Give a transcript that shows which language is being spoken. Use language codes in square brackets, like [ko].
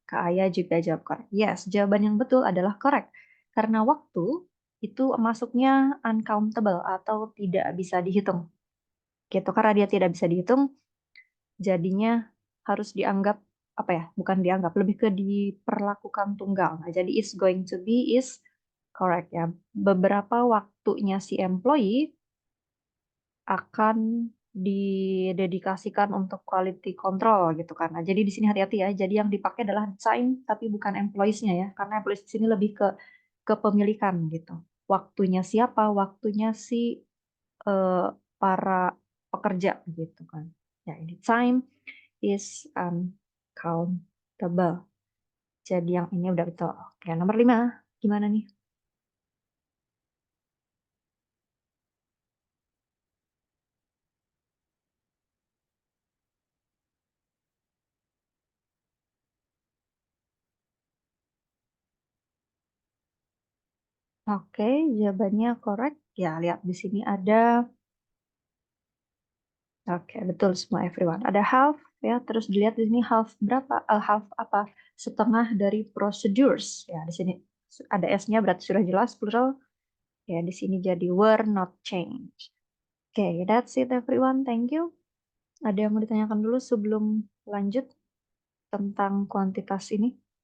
[id] Kak Aya juga jawab correct. Yes, jawaban yang betul adalah correct. Karena waktu itu masuknya uncountable atau tidak bisa dihitung. Gitu, karena dia tidak bisa dihitung, jadinya harus dianggap, apa ya, bukan dianggap, lebih ke diperlakukan tunggal. Nah, jadi [en] is going to be is correct [id] ya. Beberapa waktunya si employee akan didedikasikan untuk quality control gitu kan. Nah, jadi di sini hati-hati ya. Jadi yang dipakai adalah time tapi bukan employees-nya ya. Karena employees di sini lebih ke kepemilikan gitu. Waktunya siapa? Waktunya si eh, para pekerja gitu kan. Ya, ini [en] time is uncountable. [id] Jadi yang ini udah betul. Oke, nomor 5. Gimana nih? Oke, jawabannya correct. Ya, lihat di sini ada. Oke, betul semua everyone. Ada half ya, terus dilihat di sini half berapa? Half apa? Setengah dari procedures. Ya, di sini ada S-nya berarti sudah jelas plural. Ya, di sini jadi [en] were not changed. Oke, that's it everyone. Thank you. [id] Ada yang mau ditanyakan dulu sebelum lanjut tentang kuantitas ini?